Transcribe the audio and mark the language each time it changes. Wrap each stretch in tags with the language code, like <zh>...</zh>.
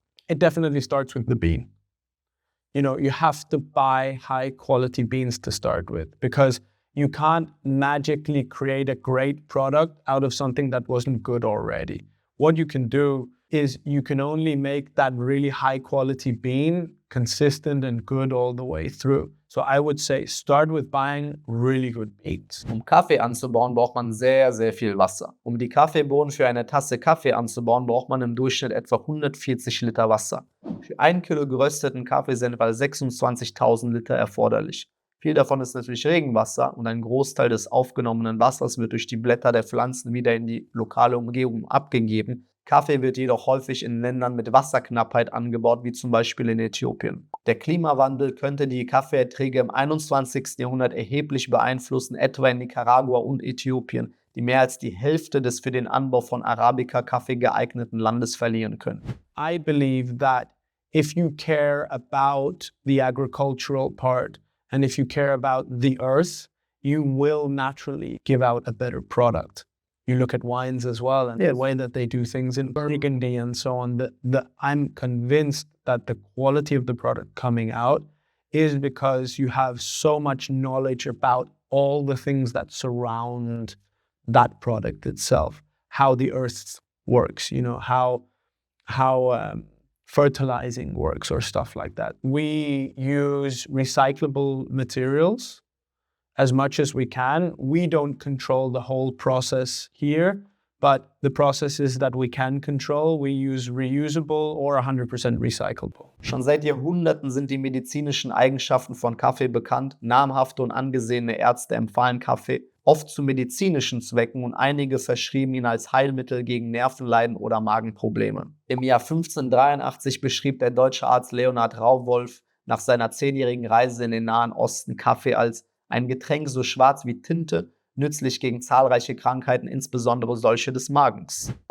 <en>It definitely starts with the bean. You know, you have to buy high quality beans to start with, because you can't magically create a great product out of something that wasn't good already. What you can do is you can only make that really high quality bean consistent and good all the way through. So I would say start with buying really good beans.</en> <de>Um Kaffee anzubauen, braucht man sehr, sehr viel Wasser. Um die Kaffeebohnen für eine Tasse Kaffee anzubauen, braucht man im Durchschnitt etwa 140 Liter Wasser. Für 1 Kilo gerösteten Kaffee sind etwa 26.000 Liter erforderlich. Viel davon ist natürlich Regenwasser und ein Großteil des aufgenommenen Wassers wird durch die Blätter der Pflanzen wieder in die lokale Umgebung abgegeben. Kaffee wird jedoch häufig in Ländern mit Wasserknappheit angebaut, wie zum Beispiel in Äthiopien. Der Klimawandel könnte die Kaffeeerträge im 21. Jahrhundert erheblich beeinflussen, etwa in Nicaragua und Äthiopien, die mehr als die Hälfte des für den Anbau von Arabica-Kaffee geeigneten Landes verlieren können.</de> <en>I believe that if you care about the agricultural part and if you care about the earth, you will naturally give out a better product. you look at wines as well and Yes. the way that they do things in Burgundy and so on. I'm convinced that the quality of the product coming out is because you have so much knowledge about all the things that surround that product itself, how the earth works, how fertilizing works or stuff like that. We use recyclable materials as much as we can. We don't control the whole process here, but the processes that we can control, we use reusable or 100% recyclable.</en> <de>Schon seit Jahrhunderten sind die medizinischen Eigenschaften von Kaffee bekannt. Namhafte und angesehene Ärzte empfahlen Kaffee oft zu medizinischen Zwecken und einige verschrieben ihn als Heilmittel gegen Nervenleiden oder Magenprobleme. Im Jahr 1583 beschrieb der deutsche Arzt Leonhard Rauwolf nach seiner 10-jährigen Reise in den Nahen Osten Kaffee als ein Getränk so schwarz wie Tinte, nützlich gegen zahlreiche Krankheiten, insbesondere solche des Magens.</de>